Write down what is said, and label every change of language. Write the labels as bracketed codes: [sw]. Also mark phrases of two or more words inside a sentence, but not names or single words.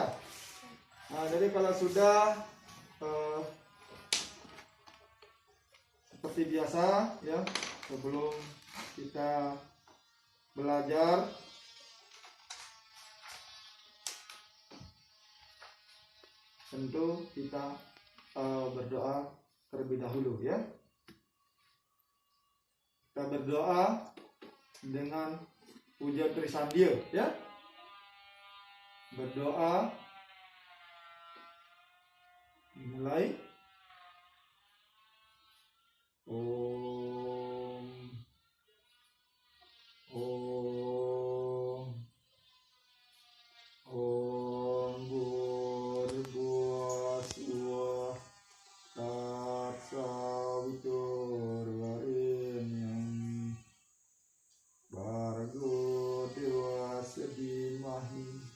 [id] Nah, jadi kalau sudah seperti biasa ya, sebelum kita belajar tentu kita berdoa terlebih dahulu ya. Kita berdoa dengan puja Trisandia ya. Berdoa mulai. [sa] Om Burbuah Suah Tatsawitur Varenyam Bargo Dewa Sedimahi